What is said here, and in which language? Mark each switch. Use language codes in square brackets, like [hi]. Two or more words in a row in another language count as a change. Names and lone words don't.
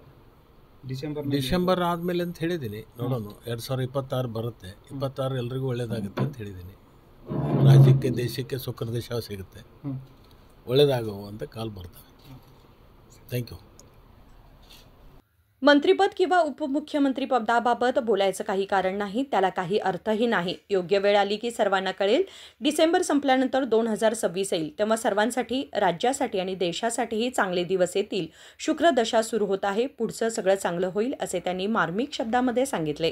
[kn] ಡಿಸೆಂಬರ್ ಆದಮೇಲೆ ಅಂತ ಹೇಳಿದ್ದೀನಿ. ನೋಡೋಣ, 2026 ಬರುತ್ತೆ. 26 ಎಲ್ರಿಗೂ ಒಳ್ಳೇದಾಗುತ್ತೆ ಅಂತ ಹೇಳಿದ್ದೀನಿ. ರಾಜ್ಯಕ್ಕೆ, ದೇಶಕ್ಕೆ ಶುಕ್ರದೇಶ ಸಿಗುತ್ತೆ, ಒಳ್ಳೇದಾಗುವಂಥ ಕಾಲ್ ಬರ್ತವೆ. [en] thank you. [mr] मंत्रिपद किंवा उपमुख्यमंत्री पदाबाबत बोलायचं काही कारण नाही, त्याला काही अर्थही नाही. योग्य वेळ आली की सर्वांना कळेल. डिसेंबर संपल्यानंतर 2026 येईल, तेव्हा सर्वांसाठी, राज्यासाठी आणि देशासाठीही चांगले दिवस येतील. शुक्रदशा सुरू होत आहे, पुढचं सगळं चांगलं होईल, असे त्यांनी मार्मिक शब्दामध्ये सांगितले.